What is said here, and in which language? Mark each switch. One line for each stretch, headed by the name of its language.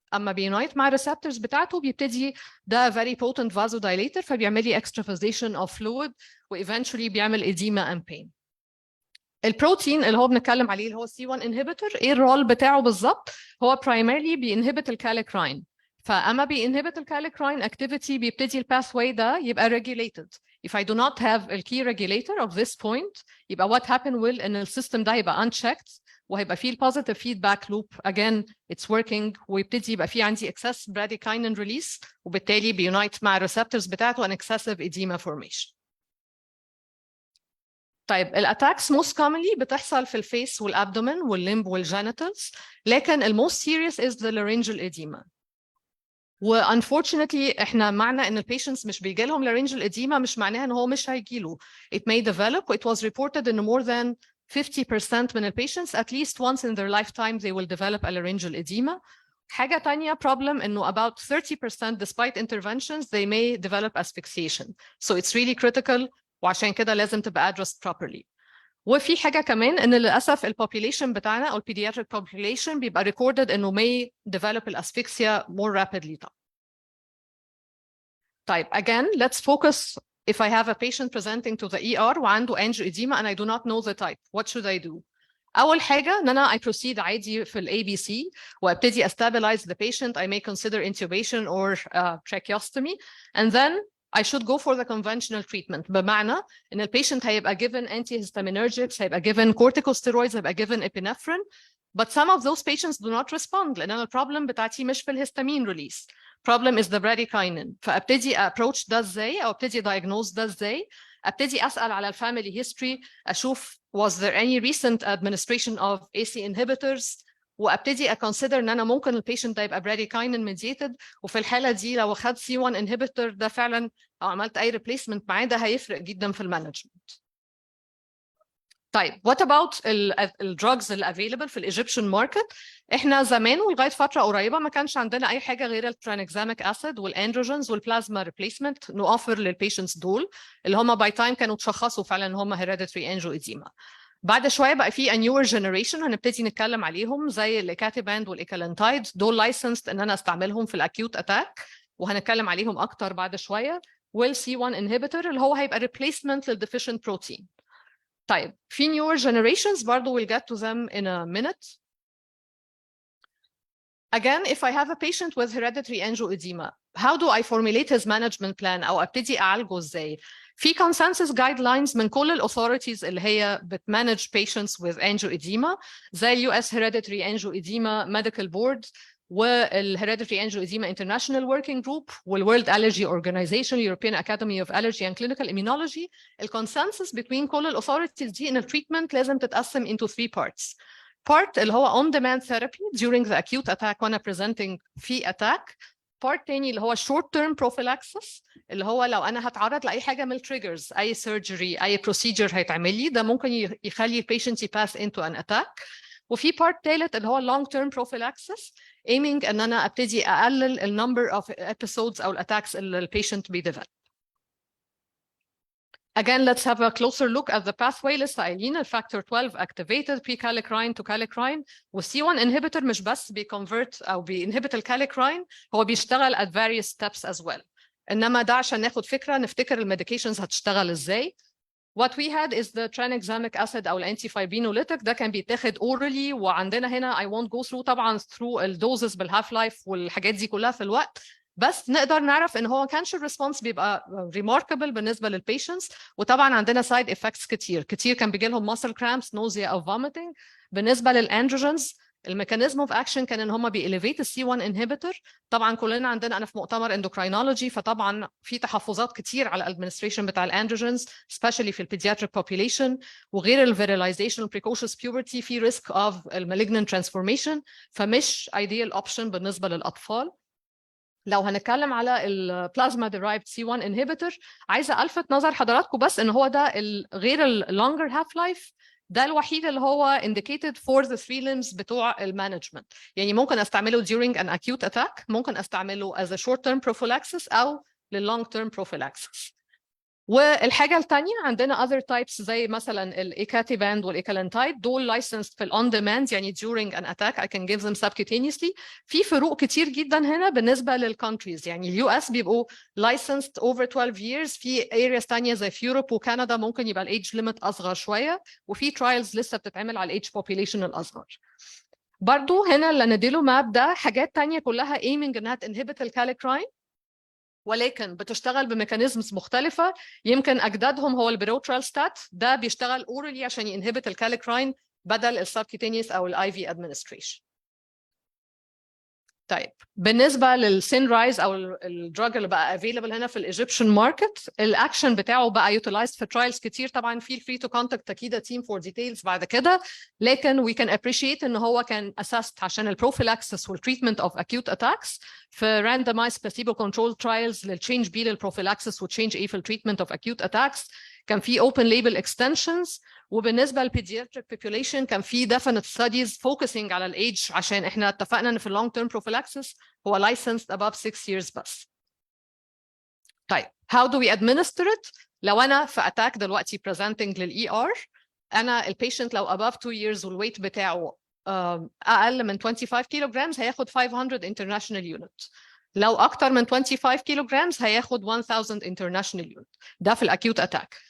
Arabic: اما بيونايت مع الريسبتورز بتاعته بيبتدي ده
English: very potent vasodilator
Arabic: فبيعمل لي
English: extravasation of fluid
Arabic: و eventually بيعمل edema and pain. البروتين اللي هو بنتكلم عليه اللي هو C1 inhibitor، ايه الرول بتاعه بالظبط؟ هو primarily بينهبت الكاليكراين. فاما بينهبت الكاليكراين activity بيبتدي الباثواي ده يبقى regulated.
English: If I do not have a key regulator of this point
Arabic: يبقى
English: what happen will
Arabic: ان السيستم ده يبقى unchecked وهيبقى فيه
English: positive feedback loop again it's working
Arabic: ويبتدي يبقى فيه عندي
English: excess bradykinin release
Arabic: وبالتالي بيونايت مع الريسبتورز بتاعته
English: an excessive edema formation.
Arabic: طيب الاتاكس most commonly بتحصل في الفيس والابدومين والليمب والجينيتالز، لكن الموست
English: serious is the laryngeal edema.
Arabic: unfortunately احنا معنى ان البيشنتس مش بيجي لهم
English: laryngeal edema
Arabic: مش معناها ان هو مش هيجيله.
English: It may develop. It was reported in more than 50%
Arabic: من
English: patients at least once in their lifetime they will develop a laryngeal edema.
Arabic: حاجة تانية
English: problem إنه about 30% despite interventions they may develop asphyxiation. So it's really critical
Arabic: وعشان كده لازم تبقى
English: addressed properly.
Arabic: وفي حاجة كمان إن للأسف البوبوليشن بتاعنا أو pediatric population بيبقى recorded إنه
English: may develop asphyxia more rapidly. طيب again let's focus if I have a patient presenting to the ER
Arabic: وعنده
English: angioedema and I do not know the type, what should I do?
Arabic: أول حاجة إن أنا I proceed عادي في ال ABC وأبتدي
English: stabilize the patient. I may consider intubation or tracheostomy and then I should go for the conventional treatment.
Arabic: بمعنى إن ال
English: patient هيبقى given antihistaminergics هيبقى given corticosteroids هيبقى given epinephrine but some of those patients do not respond
Arabic: لأن أنا البروبلم بتاعتي مش في الهستامين release.
English: Problem is the bradykinin.
Arabic: فأبتدي approach ده إزاي أو أبتدي diagnose ده إزاي؟ أبتدي أسأل على الفاميلي history أشوف
English: was there any recent administration of AC inhibitors
Arabic: وأبتدي consider إن أنا ممكن البيشنت ده يبقى bradykinin mediated وفي الحالة دي لو خد C1 inhibitor ده فعلا أو عملت أي replacement معاه ده هيفرق جدا في المانجمنت. طيب what about الدراجز اللي available في الإيجيبشن ماركت؟ احنا زمان ولغايه فتره قريبه ما كانش عندنا اي حاجه غير الترانكزاميك اسيد والاندروجينز والبلازما ريبليسمنت نوفر للبيشنتس دول اللي هم باي تايم كانوا تشخصوا فعلا ان هم هيريديتري انجيوإديما. بعد شويه بقى في نيور جنريشن هنبتدي نتكلم عليهم زي الايكاتيباند والايكالانتايد دول لايسنسد ان انا استعملهم في الاكيوت اتاك وهنتكلم عليهم اكتر بعد شويه والC1 inhibitor اللي هو هيبقى ريبليسمنت للديفيشنت بروتين. طيب في
English: newer generations برضو we'll get to them in a minute. Again, if I have a patient with hereditary angioedema, how do I formulate his management plan
Arabic: أو أبتدي أعالجه إزاي؟
English: في consensus guidelines من كل ال authorities
Arabic: اللي هي بتmanage
English: patients with angioedema زي ال US Hereditary Angioedema Medical Board وال Hereditary Angioedema International Working Group وال World Allergy Organization European Academy of Allergy and Clinical Immunology.
Arabic: ال consensus between كل ال authorities دي إن ال treatment لازم تتقسم
English: into 3 parts. Part
Arabic: اللي هو
English: on demand therapy during the acute attack
Arabic: وانا presenting في
English: attack.
Arabic: Part تاني اللي هو
English: short term prophylaxis
Arabic: اللي هو لو انا هتعرض لاي حاجه من التريجرز اي surgery اي procedure هيتعمل لي ده ممكن يخلي البيشنت يباس into an attack. وفي part تالت اللي هو
English: long term prophylaxis aiming
Arabic: ان انا ابتدي اقلل ال
English: number of episodes
Arabic: او الاتاكس اللي البيشنت بيديفلوب.
English: Again, let's have a closer look at the pathway.
Arabic: لسه قايلين
English: factor 12 activated pre-kallikrein to kallikrein
Arabic: وال C1 inhibitor مش بس
English: بيconvert أو بيinhibit الكاليكراين هو بيشتغل at various steps as well.
Arabic: إنما ده عشان ناخد فكرة نفتكر الميديكيشنز هتشتغل إزاي.
English: What we had is the tranexamic acid
Arabic: أو الانتيفايبينوليتيك ده كان بيتاخد orally وعندنا هنا
English: I won't go through
Arabic: طبعا through الدوزز بالهاف لايف والحاجات دي كلها في الوقت. بس نقدر نعرف ان هو ما كانش الريسبونس بيبقى remarkable بالنسبه للبيشنتس وطبعا عندنا سايد افكتس كتير كان بيجي لهم
English: muscle cramps nausea
Arabic: او vomiting. بالنسبه للاندروجينز الميكانيزم اوف اكشن كان ان هم بيelevate الC1 inhibitor. طبعا كلنا عندنا انا في مؤتمر اندوكراينولوجي فطبعا في تحفظات كتير على الادمنستريشن بتاع الاندروجينز especially في البيدياتريك population وغير الفيريلايزيشن precocious puberty في risk of malignant transformation فمش ideal option بالنسبه للاطفال. لو هنتكلم على البلازما derived C1 inhibitor عايزه الفت نظر حضراتكم بس ان هو ده غير longer half life ده الوحيد اللي هو
English: indicated for the 3 limbs
Arabic: بتوع المانجمنت. يعني ممكن استعمله during an acute attack ممكن استعمله
English: as a short term prophylaxis
Arabic: او لل long term prophylaxis. والحاجة التانية عندنا other types زي مثلا الإيكاتيباند والإيكالانتايد، دول licensed في on demand يعني during an attack
English: I can give them subcutaneously.
Arabic: في فروق كتير جدا هنا بالنسبة للكونتريز، يعني اليو اس بيبقوا licensed over 12 years، في areas تانية زي في يوروب وكندا ممكن يبقى الايدج ليميت أصغر شوية، وفي trials لسه بتتعمل على الايدج population الأصغر. برضو هنا اللي نديله ماب ده حاجات تانية كلها aiming انها تنهبت الكاليكراين، ولكن بتشتغل بميكانيزمز مختلفة. يمكن أجدادهم هو البروترالستات، ده بيشتغل اورالي عشان ينهبت الكاليكراين بدل السبكيتينيوس أو الاي في ادمنستريشن. طيب بالنسبة للسين رايز أو الدراج اللي بقى افيلبل هنا في الايجيبشن ماركت، الاكشن بتاعه بقى يوتيلايزد في ترايلز كتير. طبعا
English: feel free to contact
Arabic: تكيدا team for details بعد كده، لكن
English: we can appreciate
Arabic: ان هو كان assessed عشان البروفيلاكسس والتريتمنت of acute attacks في
English: randomized placebo controlled trials
Arabic: للتشينج بي للبروفيلاكسس وتشينج ايه في التريتمنت of acute attacks. كان في
English: open label extensions،
Arabic: وبالنسبه للبيدياتريك population كان في definite studies focusing على الايدج، عشان احنا اتفقنا ان في long term prophylaxis هو licensed above 6 years بس. طيب
English: how do we administer it؟
Arabic: لو انا في اتاك دلوقتي presenting للاي ار، انا البيشنت لو above 2 years والويت بتاعه اقل من 25 كيلو جرامز هياخد 500 international unit، لو اكتر من 25 كيلو جرامز هياخد 1000 international unit. ده في الاكيوت اتاك.